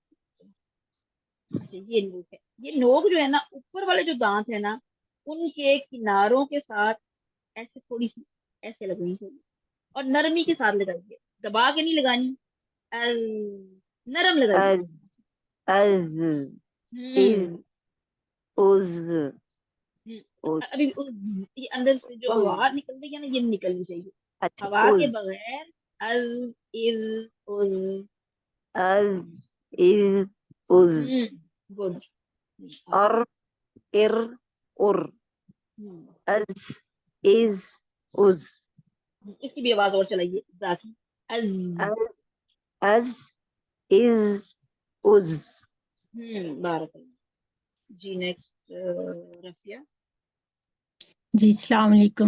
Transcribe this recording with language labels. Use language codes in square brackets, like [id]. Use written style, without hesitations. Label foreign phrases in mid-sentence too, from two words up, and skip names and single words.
[ur] اچھا یہ نوک ہے، یہ نوک جو ہے نا اوپر والے جو دانت ہے نا ان کے کناروں کے ساتھ ایسے تھوڑی سی ایسے لگنی چاہیے، اور نرمی کے ساتھ لگائیے، دبا کے نہیں لگانی، نرم لگائیے. از از از از ابھی یہ اندر سے جو ہوا نکل رہی ہے نا یہ نکلنی چاہیے. اچھا ہوا کے از بغیر از از از از از گڈ. ار ار ار از از از اس کی بھی آواز اور چلائیے ذاتی. از از از از بارک اللہ. جی نیکسٹ رفیہ. جی السلام علیکم.